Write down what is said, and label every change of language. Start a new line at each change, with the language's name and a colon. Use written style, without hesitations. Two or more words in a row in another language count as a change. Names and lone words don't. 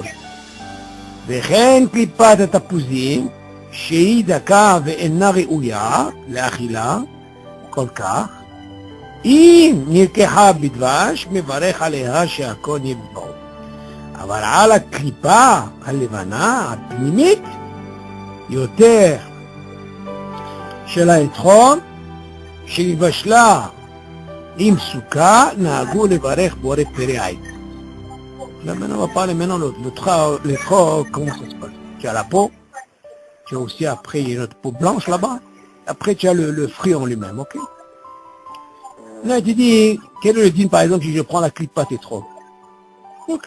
Hebrew: וכן קליפת התפוזים, שהיא דקה ואינה ראויה לאכילה כל כך, אם נלקחה בדבש מברך עליה שהכל יבוא. אבל על הקליפה הלבנה, הפנימית, יותר של האתחון, שהתבשלה עם סוכה, נהגו לברך בורא פרי עית.
French: Là maintenant on va parler maintenant le trop, comment ça se passe. Tu as la peau, tu as aussi après il y a notre peau blanche là-bas, après tu as le fruit en lui-même, ok? Là tu dis, quel est le din par exemple si je prends la
Hebrew: קליפת אתרוג?
French: Ok.